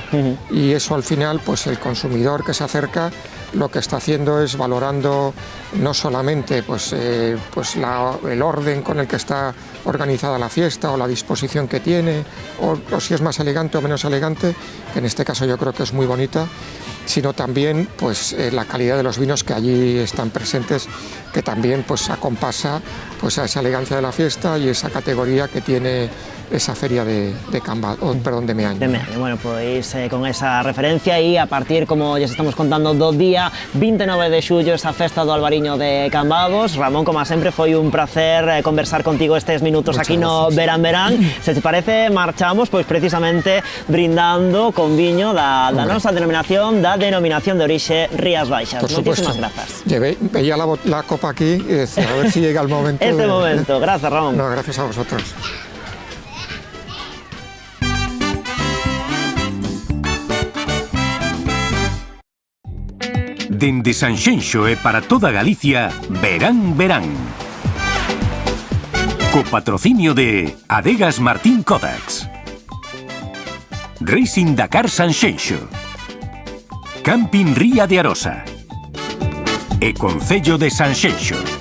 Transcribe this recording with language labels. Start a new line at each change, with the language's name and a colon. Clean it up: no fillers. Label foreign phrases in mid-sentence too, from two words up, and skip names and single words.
Spanish: Y eso al final, pues el consumidor que se acerca, lo que está haciendo es valorando no solamente el orden con el que está organizada la fiesta o la disposición que tiene, o si es más elegante o menos elegante, que en este caso yo creo que es muy bonita, sino también pues la calidad de los vinos que allí están presentes, que también pues acompasa pues a esa elegancia de la fiesta y esa categoría que tiene esa feria de Meaño. De Meaño.
Galician: Bueno, pois con esa referencia e a partir, como ya estamos contando, do día 29 de xullo, esa festa do Albariño de Cambados. Ramón, como sempre, foi un placer conversar contigo estes minutos. Muchas aquí no Verán Verán. Se te parece, marchamos pois precisamente brindando con viño da nosa denominación de orixe Rías Baixas.
Spanish: Por
Galician: Moitísimas
Spanish: supuesto.
Galician: grazas.
Spanish: Veía la copa aquí y decía, a ver si llega el momento. Momento. Gracias, Ramón. No, gracias a vosotros.
Galician: Dende Sanxenxo e para toda Galicia, Verán Verán. Co patrocinio de Adegas Martín Kodaks, Racing Dakar Sanxenxo, Camping Ría de Arosa e Concello de Sanxenxo.